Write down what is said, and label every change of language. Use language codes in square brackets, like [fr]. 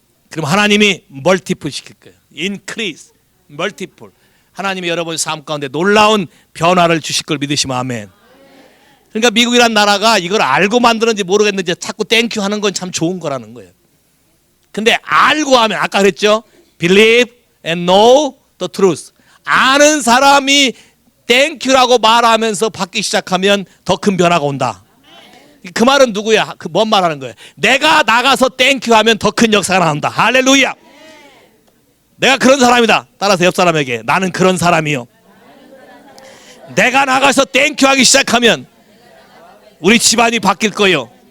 [ko] 그럼 하나님이 멀티플 시킬 거예요. [en] Increase, multiple. [ko] 하나님이 여러분 삶 가운데 놀라운 변화를 주실 걸 믿으시면 아멘. 그러니까 미국이란 나라가 이걸 알고 만드는지 모르겠는지 자꾸 땡큐 하는 건 참 좋은 거라는 거예요. 근데 알고 하면 아까 그랬죠. [en] Believe and know the truth. [ko] 아는 사람이 땡큐라고 말하면서 받기 시작하면 더 큰 변화가 온다. 그 말은 누구야? 뭔 말하는 거예요? 내가 나가서 땡큐 하면 더 큰 역사가 나온다. 할렐루야. 내가 그런 사람이다. 따라서 옆 사람에게 나는 그런 사람이요. 내가 나가서 땡큐 하기 시작하면 우리 집안이 바뀔 거예요.